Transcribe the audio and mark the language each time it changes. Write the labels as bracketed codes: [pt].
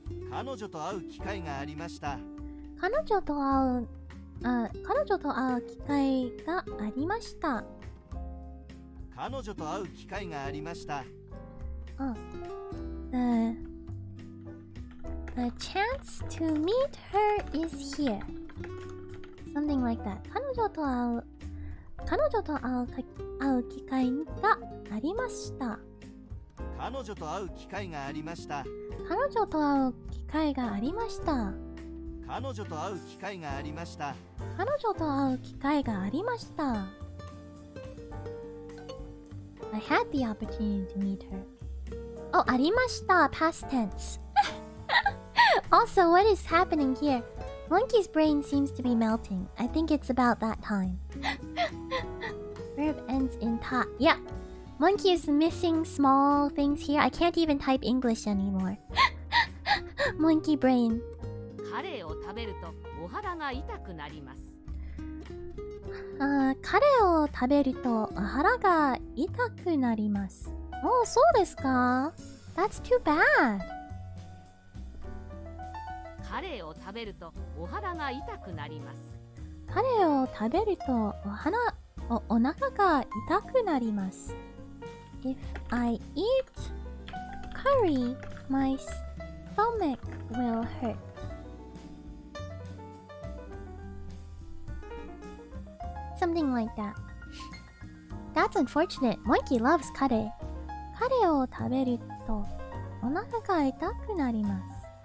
[ja] 彼女と会う機会がありました。彼女と会う機会がありました。彼女と会う機会がありました。 [en] The chance to meet her is here. Something like that. [ja] 彼女と会う機会がありました。彼女と会う機会がありました。彼女と会う機会がありました。彼女と会う機会がありました。彼女と会う機会がありました。 [en] I had the opportunity to meet her. Oh, [ja] ありました [en] past tense. Also, what is happening here? Monkey's brain seems to be melting. I think it's about that time. Verb ends in ta. Yeah. Monkey is missing small things here. I can't even type English anymore. Monkey brain. [ja] カレーを食べるとお肌が痛くなります。カレーを食べるとお肌が痛くなります。 [en] Oh, [ja] そうですか? [en] That's too bad. [ja] カレーを食べるとお肌が痛くなります。カレーを食べるとお腹が痛くなります。 [en] If I eat curry, my stomach will hurt. Something like that. That's unfortunate. Monkey loves カレー。 [ja] カレーを食べるとお腹が痛くなります。